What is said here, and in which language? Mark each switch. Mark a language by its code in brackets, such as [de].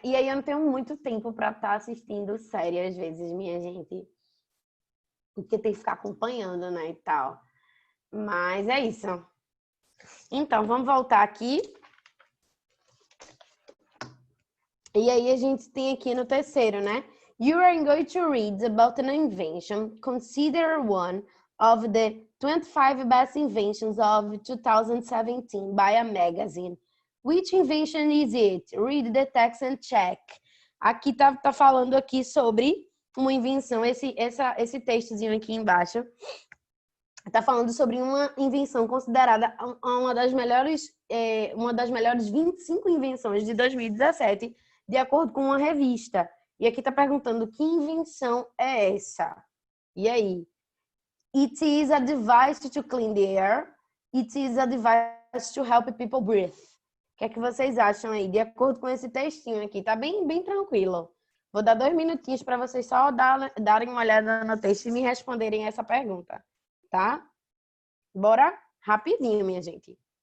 [pt] E aí eu não tenho muito tempo para estar assistindo série, às vezes, minha gente. Porque tem que ficar acompanhando, né, e tal. Mas é isso. Então, vamos voltar aqui. E aí a gente tem aqui no terceiro, né? [en] You are going to read about an invention considered one of the 25 best inventions of 2017 by a magazine. Which invention is it? Read the text and check. [pt] Aqui tá falando aqui sobre uma invenção, esse textozinho aqui embaixo está falando sobre uma invenção considerada uma das melhores 25 invenções de 2017, de acordo com uma revista. E aqui está perguntando que invenção é essa? E aí? [en] It is a device to clean the air. It is a device to help people breathe. [pt] O que é que vocês acham aí? De acordo com esse textinho aqui, tá bem, bem tranquilo. Vou dar 2 minutinhos para vocês só darem uma olhada no texto e me responderem essa pergunta, tá? Bora rapidinho, minha gente.